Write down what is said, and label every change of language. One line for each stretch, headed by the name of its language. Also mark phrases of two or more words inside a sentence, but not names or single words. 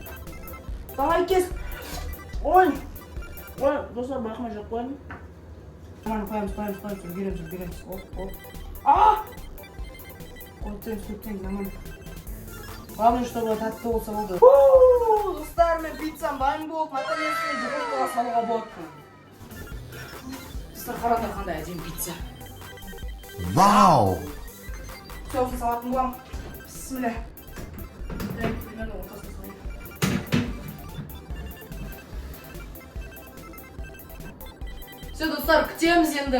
Russian: Давай, кес.
Kazakh: Ой, достар, бақыма жоқ қойдым. Қоямыз. Үлгереміз. Оп. Көтен,
Russian: нормально. Главное, чтобы
Kazakh: тәтті болса болды. Достар, мен пиццам дайын болып, наконец-то духовкаға салуға болады. Достар, қараңдар қандай әдемі пицца. Вау! Соусын салатын боламын. Бисмилля. Примерно ортасына салайын. Все, достар, күтеміз енді.